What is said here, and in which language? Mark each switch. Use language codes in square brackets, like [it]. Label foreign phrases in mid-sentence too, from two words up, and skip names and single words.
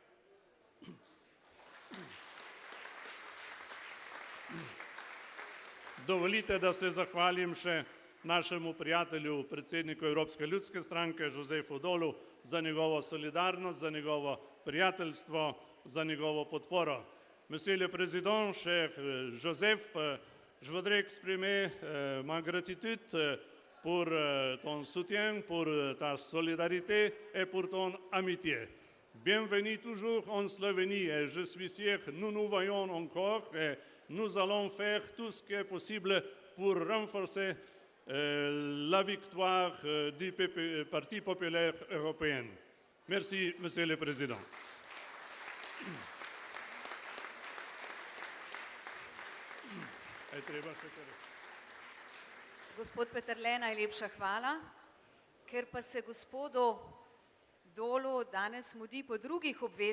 [sl] Dovolite, da se zahvalim še našemu prijatelju, predsedniku Evropske ljudske stranke, Josefu Dolu, za njegovo solidarnost, za njegovo prijateljstvo, za njegovo podporo. [fr] Monsieur le Président, cher Joseph, je voudrais exprimer ma gratitude pour ton soutien, pour ta solidarité et pour ton amitié. Bienvenue toujours en Slovénie et je suis sûr que nous nous voyons encore et nous allons faire tout ce qui est possible pour renforcer la victoire du Parti populaire européen. Merci, Monsieur le Président. [sl] Gospod Peterle, najlepša hvala. Ker pa se gospodu Dolu danes mudi po drugih obvezностях,